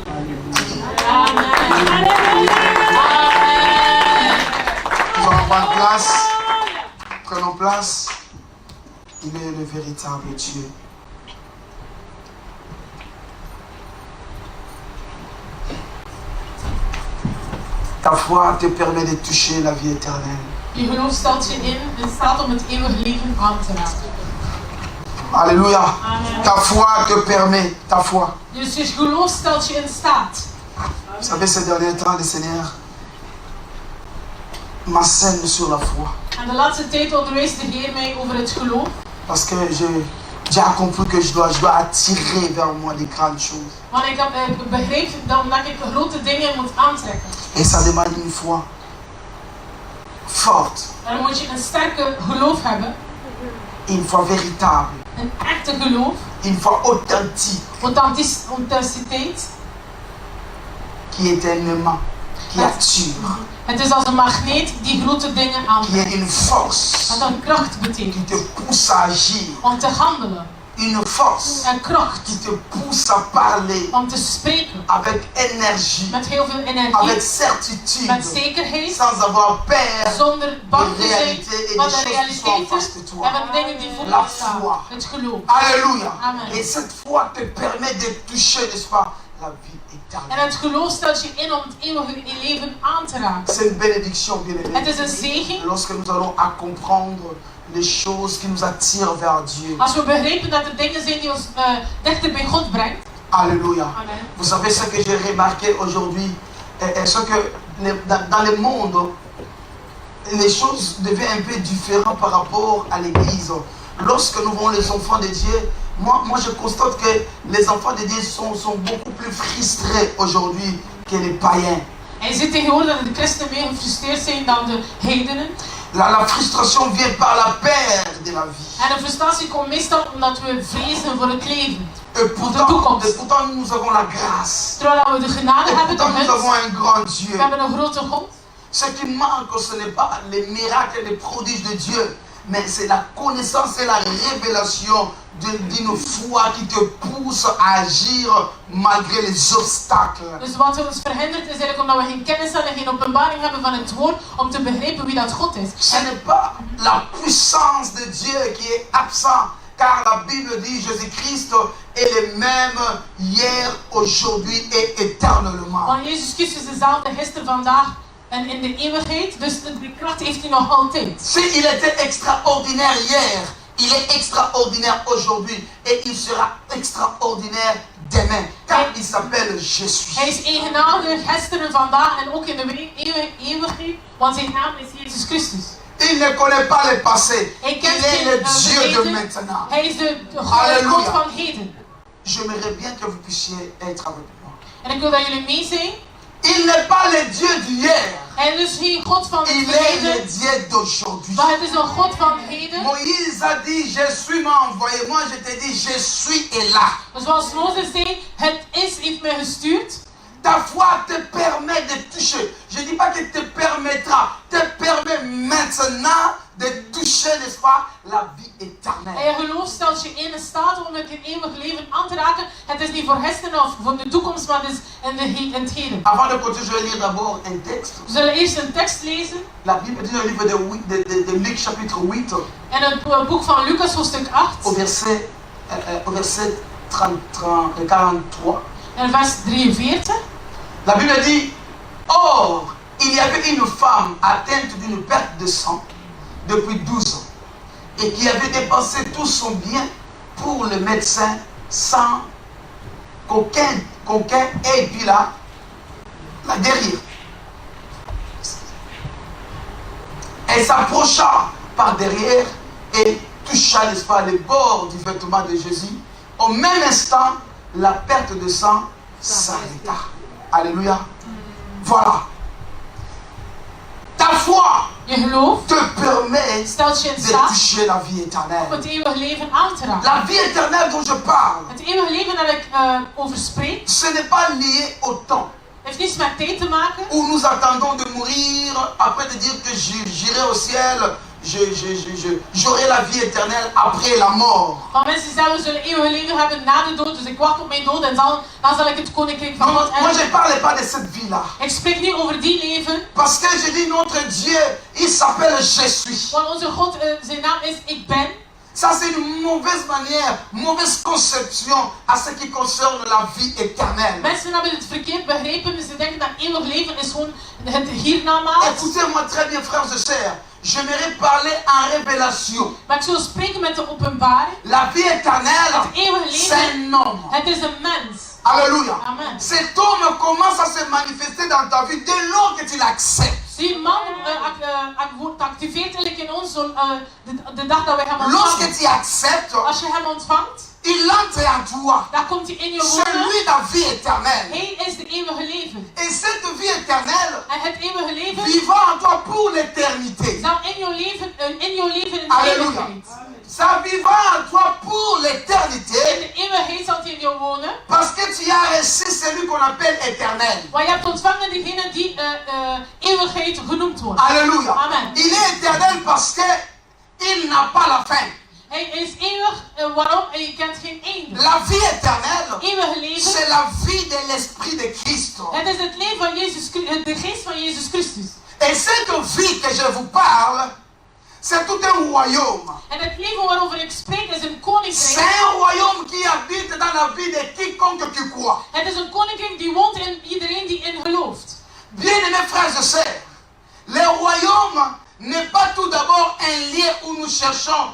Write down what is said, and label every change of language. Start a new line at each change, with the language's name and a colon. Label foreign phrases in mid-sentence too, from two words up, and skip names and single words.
French: Nous allons prendre place. Prenons place. Il est le véritable Dieu. Ta foi te permet de toucher la vie éternelle.
Dutch: Je geloof stelt je in staat om het eeuwige leven aan te raken.
French: Alléluia. Amen. Ta foi te permet, ta foi.
Dutch: Dus je geloof stelt je in staat.
French: Vous savez, ces derniers temps, le Seigneur m'enseigne sur la foi.
Dutch: En de laatste tijd onderwees de Heer mij over het geloof.
French: Parce que j'ai compris que je dois attirer vers moi des grandes choses.
Dutch: Want ik heb begrepen dat ik grote dingen moet aantrekken.
French: Et ça demande une foi forte.
Dutch: En dan moet je een sterke geloof hebben.
French: Une foi véritable.
Dutch: Een echte geloof.
French: Une foi authentique.
Dutch: Authenticiteit.
French: Qui est un aimant. Qui attire.
Dutch: Het is als een magneet die grote dingen aantrekt.
French: Qui est une force.
Dutch: Wat een kracht betekent.
French: Qui te pousse à agir.
Dutch: Om te handelen.
French: Une force.
Dutch: Een kracht.
French: Qui te pousse à parler.
Dutch: Om te spreken.
French: Avec énergie.
Dutch: Met heel veel energie.
French: Avec certitude.
Dutch: Met zekerheid.
French: Sans avoir peur.
Dutch: Zonder bang te zijn. Van de realiteiten. En van de dingen die voor
French: la
Dutch: ons staan.
French: foi.
Dutch: Het geloof.
French: Alléluia. Amen. Et cette foi te permet de toucher, n'est-ce pas, la vie éternelle.
Dutch: En het geloof stelt je in om het eeuwige leven aan te raken.
French: C'est une bénédiction, bien-aimé.
Dutch: Het is een zegen.
French: Lorsque nous allons à comprendre les choses qui nous attirent vers Dieu.
Dutch: Als we begrijpen dat er dingen zijn die ons dichter bij God brengt.
French: Alléluia. Amen. Vous savez ce que j'ai remarqué aujourd'hui, ce que dans le monde, les choses deviennent un peu différentes par rapport à l'église. Lorsque nous voyons les enfants de Dieu, moi je constate que les enfants de Dieu sont beaucoup plus frustrés aujourd'hui que les païens.
Dutch: En je ziet tegenwoordig dat de christenen meer gefrustreerd zijn dan de heidenen.
French: La frustration vient par la peur de la vie.
Dutch: En de frustratie komt meestal omdat we vrezen voor het leven.
French: Et pourtant nous avons la grâce.
Dutch: Terwijl we de genade hebben door
French: nous avons un grand
Dutch: we
French: Dieu.
Dutch: hebben een grote God.
French: Ce qui manque, ce n'est pas les miracles et les prodiges de Dieu, mais c'est la connaissance et la révélation d'une foi qui te pousse à agir malgré les obstacles.
Dutch: Dus wat ons verhindert is eigenlijk omdat we geen kennis hebben en geen openbaring hebben van het woord om te begrijpen wie dat God is.
French: Ce n'est pas la puissance de Dieu qui est absent, car la Bible dit Jésus-Christ est le même hier, aujourd'hui et éternellement.
Dutch: Want Jezus Christus is dezelfde gisteren, vandaag en in de eeuwigheid, dus de kracht heeft hij nog altijd.
French: S'il était extraordinaire hier, il est extraordinaire aujourd'hui et il sera extraordinaire demain, car il s'appelle Jésus.
Dutch: Hij is eigenaardig gisteren, vandaag en ook in de eeuwigheid, want zijn naam is Jezus Christus.
French: Il ne connaît pas le passé.
Dutch: Hij
French: Il
Dutch: kent
French: est le
Dutch: geen
French: Dieu de
Dutch: verleden.
French: maintenant.
Dutch: Hij is de
French: Alléluia.
Dutch: God van heden.
French: J'aimerais bien que vous puissiez être avec moi.
Dutch: En ik wil dat jullie mee zijn.
French: Il n'est pas le Dieu d'hier.
Dutch: Hij is dus geen God van het
French: Il est le
Dutch: verleden,
French: Dieu d'aujourd'hui.
Dutch: maar het is een God van heden.
French: Moïse a dit, je suis m'a envoyé. Moi je te dis, je suis et là.
Dutch: Dus zoals Mozes zei, het is heeft mij gestuurd.
French: Ta foi te permet de toucher. Je ne dis pas que te permettra. Te permet maintenant de toucher, n'est-ce pas, la vie éternelle.
Dutch: En je geloof stelt je in staat om het eeuwig leven aan te raken. Het is niet voor gisteren of voor de toekomst, maar het is in het heden.
French: Avant de continuer, je vais lire d'abord un texte.
Dutch: We zullen eerst een tekst lezen.
French: La Bible dit dans le livre de Luc chapitre 8.
Dutch: En het boek van Lucas hoofdstuk 8.
French: Au verset 43.
Dutch: En vers 43.
French: La Bible dit, or, il y avait une femme atteinte d'une perte de sang depuis 12 ans et qui avait dépensé tout son bien pour le médecin sans qu'aucun ait pu la guérir. Elle s'approcha par derrière et toucha, n'est-ce pas, les bords du vêtement de Jésus. Au même instant, la perte de sang s'arrêta. Alléluia. Voilà. Ta foi
Dutch: Je geloof
French: te permet
Dutch: stelt je in
French: de
Dutch: staat
French: toucher la vie
Dutch: om
French: éternelle.
Dutch: het eeuwige leven aan te raken.
French: La vie éternelle dont je parle,
Dutch: Het eeuwige leven dat ik over spreek,
French: ce n'est pas lié au temps
Dutch: heeft niets met tijd te maken.
French: où nous attendons de mourir après de dire que j'irai au ciel, j'aurai la vie éternelle après la mort.
Dutch: Want mensen zeggen, we zullen eeuwige leven hebben na de dood, dus ik wacht op mijn dood en dan zal ik het koninkrijk van
French: Non,
Dutch: God
French: moi je
Dutch: erven.
French: ne parle pas de cette vie-là.
Dutch: Ik spreek niet over die leven,
French: Parce que je dis notre Dieu, il s'appelle Je suis.
Dutch: want onze God, zijn naam is Ik Ben.
French: Ça c'est une mauvaise manière, mauvaise conception à ce qui concerne la vie éternelle.
Dutch: Mensen hebben het verkeerd begrepen, ze denken dat eeuwig leven is gewoon het hiernamaals.
French: Écoutez-moi très bien, frères et sœurs. J'aimerais parler en révélation.
Dutch: Maar ik zal spreken met de openbaring.
French: La vie éternelle,
Dutch: Het eeuwige
French: c'est
Dutch: leven,
French: un homme.
Dutch: het is een mens.
French: Alléluia. Amen. Cet homme commence à se manifester dans ta vie dès lors que tu l'acceptes.
Dutch: Die man wordt activeert eigenlijk in ons de dag dat wij hem
French: Lorsque
Dutch: ontvangen.
French: tu acceptes,
Dutch: Als je hem ontvangt,
French: il entre en toi.
Dutch: dan komt hij in je
French: C'est
Dutch: wonen.
French: lui la vie éternelle.
Dutch: Hij is de eeuwige leven.
French: Et cette vie éternelle
Dutch: En het eeuwige leven
French: vivra en toi pour l'éternité.
Dutch: zal in jouw leven in de
French: Alléluia.
Dutch: eeuwigheid.
French: Ça vivra en toi pour
Dutch: In
French: l'éternité
Dutch: de eeuwigheid zal hij in jou wonen.
French: parce que tu as reçu celui qu'on appelle éternel.
Dutch: Want je hebt ontvangen degene die eeuwigheid genoemd wordt.
French: Alléluia. Amen. Il est éternel parce que il n'a pas la fin.
Dutch: Hij is eeuwig, waarom? En je kent geen einde.
French: La vie éternelle,
Dutch: Eeuwige leven,
French: c'est la vie de l'Esprit de Christ.
Dutch: het is het leven van Jezus, de geest van Jezus Christus.
French: Et cette vie que je vous parle, c'est tout un royaume.
Dutch: En het leven waarover ik spreek is een
French: C'est
Dutch: koninkrijk.
French: un royaume qui habite dans la vie de quiconque qui croit.
Dutch: Het is een koninkrijk die woont in iedereen die in gelooft.
French: Bien-aimés frères et sœurs, le royaume n'est pas tout d'abord un lieu où nous cherchons.